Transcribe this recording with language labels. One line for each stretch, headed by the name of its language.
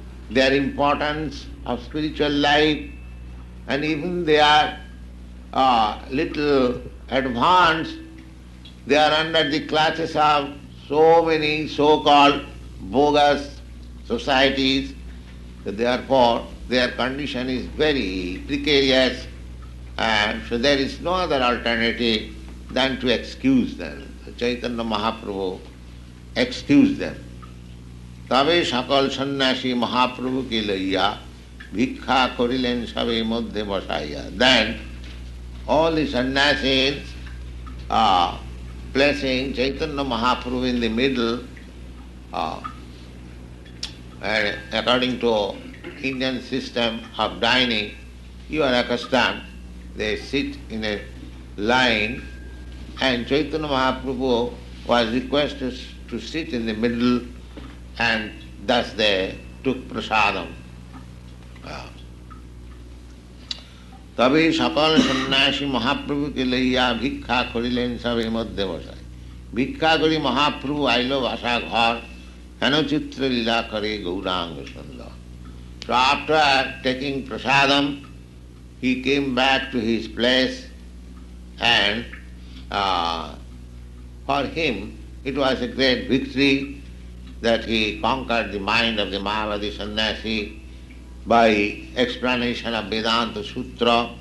English: their importance of spiritual life, and even they are little advanced, they are under the clutches of so many so-called bogus societies. Therefore, their condition is very precarious, and so there is no other alternative than to excuse them. So Chaitanya Mahaprabhu excused them.
Bangla: তবে সকল সন্ন্যাসী মহাপ্রভুকে লইয়া ভিক্ষা করিলেন সবে মধ্যে বসাইয়া.
English: Then all the sannyasis placing Chaitanya Mahaprabhu in the middle, and according to Indian system of dining, you are accustomed, they sit in a line, and Chaitanya Mahaprabhu was requested to sit in the middle, and thus they took prasadam.
Bangla: তবে সকল সন্ন্যাসী মহাপ্রভুকে লইয়া ভিক্ষা করিলেন সবে মধ্যে বসায়. ভিক্ষা করি মহাপ্রভু আইল বাসা ঘর, হেন চিত্র লীলা করে গৌরাঙ্গ সুন্দর.
English: So after taking prasadam, he came back to his place, and for him it was a great victory that he conquered the mind of the Mayavadi sannyasi by explanation of Vedanta Sutra.